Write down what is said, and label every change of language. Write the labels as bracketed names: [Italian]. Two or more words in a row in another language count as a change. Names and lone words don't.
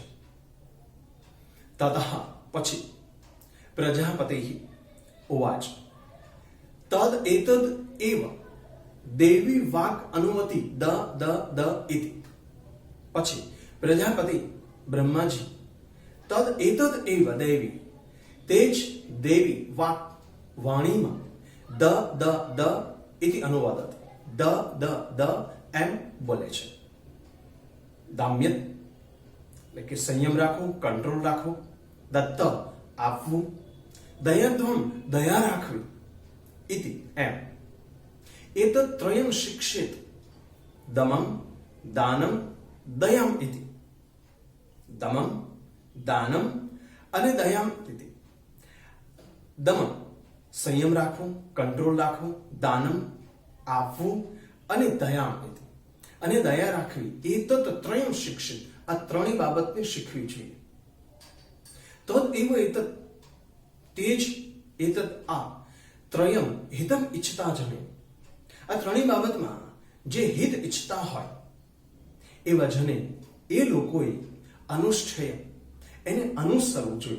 [Sanskrit] તતઃ પછી પ્રજાપતિ ઉવાચ તદ એતદ એવ દેવી વાક અનુમતિ દ દ દ ઇતિ [Gujarati] પછી પ્રજાપતિ બ્રહ્માજી [Sanskrit] તદ એતદ એવ દેવી [Gujarati] તે જ દેવી વાક વાણીમાં [Sanskrit] દ દ દ इति अनुवादत द द द [Gujarati] એમ બોલે છે. દામ્યત એટલે કે સંયમ રાખવો, કંટ્રોલ રાખવો. દત્ત આપવું. દયધ્વમ દયા રાખવી. इति એમ. [Sanskrit] एतत् त्रयं शिक्षेत दमं दानं दयाम इति. दमं दानं અને દયામ ઇતિ. [Gujarati] દમન સંયમ રાખવું, કંટ્રોલ રાખવું. દાનમ આપવું અને દયામ ઇતિ અને દયા રાખવી. [Sanskrit] એતત ત્રયમ શિક્ષિત [Gujarati] આ ત્રણેય બાબતને શીખવી જોઈએ. [Sanskrit] તદ એવ એતત [Gujarati] તે જ એતત આ [Sanskrit] ત્રયમ હિતમ ઈચ્છતા જને [Gujarati] આ ત્રણેય બાબતમાં જે હિત ઈચ્છતા હોય એવા જને એ લોકોએ અનુષ્ઠેય એને અનુસરવું જોઈએ.